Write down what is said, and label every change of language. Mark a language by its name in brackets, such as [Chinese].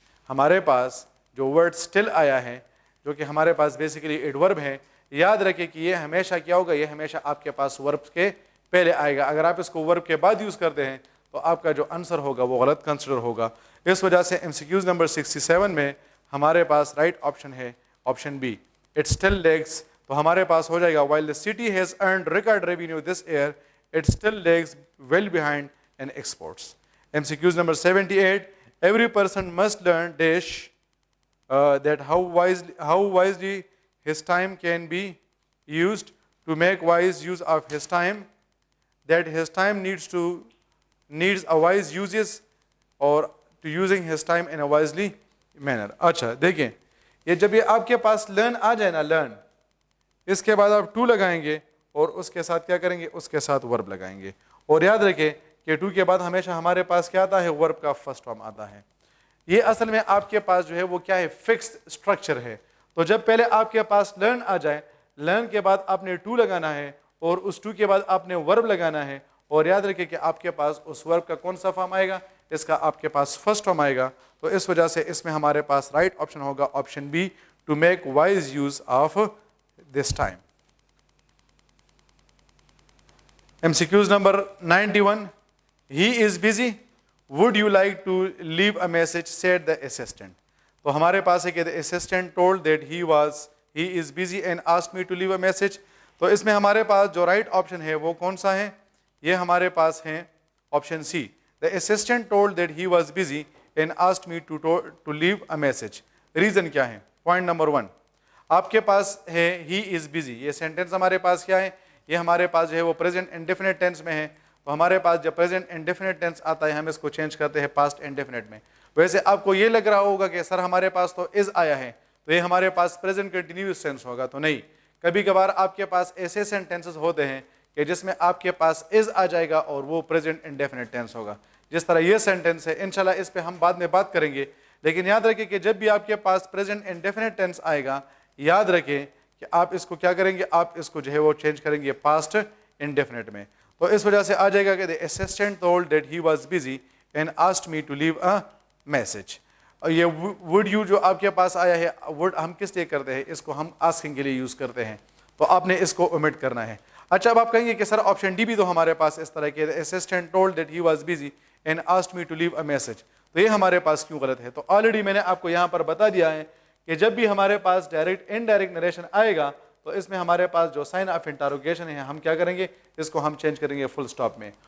[Urdu] ہمارے پاس جو word still آیا ہے جو کہ ہمارے پاس بیسیکلی ایڈورب ہے, یاد رکھیں کہ یہ ہمیشہ کیا ہوگا, یہ ہمیشہ آپ کے پاس ورب کے پہلے آئے گا. اگر آپ اس کو ورب کے بعد یوز کرتے ہیں تو آپ کا جو آنسر ہوگا وہ غلط کنسیڈر ہوگا. اس وجہ سے MCQs نمبر 67 میں ہمارے پاس رائٹ آپشن ہے option B, it still legs. تو ہمارے پاس ہو جائے گا [English] while the city has earned record revenue this year, it still lags well behind in exports. MCQs number 78. Every person must learn dash that how wisely his time can be used to make wise use of his time, that his time needs a wise uses or to using his time in a wisely manner. [Urdu] اچھا دیکھیں یہ جب یہ آپ کے پاس learn آ جائے نا, learn, اس کے بعد آپ ٹو لگائیں گے اور اس کے ساتھ کیا کریں گے, اس کے ساتھ ورب لگائیں گے. اور یاد رکھیں کہ ٹو کے بعد ہمیشہ ہمارے پاس کیا آتا ہے, ورب کا فرسٹ فارم آتا ہے. یہ اصل میں آپ کے پاس جو ہے وہ کیا ہے, فکسڈ اسٹرکچر ہے. تو جب پہلے آپ کے پاس لرن آ جائے, لرن کے بعد آپ نے ٹو لگانا ہے اور اس ٹو کے بعد آپ نے ورب لگانا ہے. اور یاد رکھیں کہ آپ کے پاس اس ورب کا کون سا فارم آئے گا, اس کا آپ کے پاس فرسٹ فارم آئے گا. تو اس وجہ سے اس میں ہمارے پاس رائٹ آپشن ہوگا option B, to make wise use of this time. [English] MCQs number 91. He is busy. Would you like to leave a message, said the assistant. [Urdu] تو ہمارے پاس ہے کہ [English] the assistant told that he is busy and asked me to leave a message. [Urdu] تو اس میں ہمارے پاس جو right option ہے وہ کون سا ہے؟ یہ ہمارے پاس ہے option C. [English] The assistant told that he was busy and asked me to leave a message. [Urdu] Reason کیا ہے؟ پوائنٹ نمبر 1 آپ کے پاس ہے [English] he is busy. [Urdu] یہ سینٹینس ہمارے پاس کیا ہے؟ یہ ہمارے پاس جو ہے وہ پریزنٹ انڈیفینٹ ٹینس میں ہے. تو ہمارے پاس جب پریزنٹ انڈیفینٹ ٹینس آتا ہے ہم اس کو چینج کرتے ہیں پاسٹ انڈیفینٹ میں. ویسے آپ کو یہ لگ رہا ہوگا کہ سر ہمارے پاس تو از آیا ہے تو یہ ہمارے پاس پریزنٹ کنٹینیوس ٹینس ہوگا. تو نہیں, کبھی کبھار آپ کے پاس ایسے سینٹینسز ہوتے ہیں کہ جس میں آپ کے پاس از آ جائے گا اور وہ پریزنٹ انڈیفینٹ ٹینس ہوگا. جس طرح یہ سینٹینس ہے انشاءاللہ اس پہ ہم بعد میں بات کریں گے. لیکن یاد رکھیں کہ جب بھی آپ کے پاس پریزنٹ انڈیفینٹ ٹینس آئے گا یاد رکھیں کہ آپ اس کو کیا کریں گے, آپ اس کو جو ہے وہ چینج کریں گے پاسٹ انڈیفینٹ میں. تو اس وجہ سے آ جائے گا کہ [English] the assistant told that he was busy and asked me to leave a message. [Urdu] اور یہ [English] would you [Urdu] جو آپ کے پاس آیا ہے would ہم کس لیے کرتے ہیں؟ اس کو ہم asking کے لیے یوز کرتے ہیں. تو آپ نے اس کو omit کرنا ہے. اچھا اب آپ کہیں گے کہ سر آپشن ڈی بھی تو ہمارے پاس اس طرح کے [English] the assistant told that he was busy and asked me to leave a message. [Urdu] تو یہ ہمارے پاس کیوں غلط ہے؟ تو آلریڈی میں نے آپ کو یہاں پر بتا دیا ہے کہ جب بھی ہمارے پاس ڈائریکٹ انڈائریکٹ نریشن آئے گا تو اس میں ہمارے پاس جو سائن آف انٹروگیشن ہے ہم کیا کریں گے, اس کو ہم چینج کریں گے فل سٹاپ میں.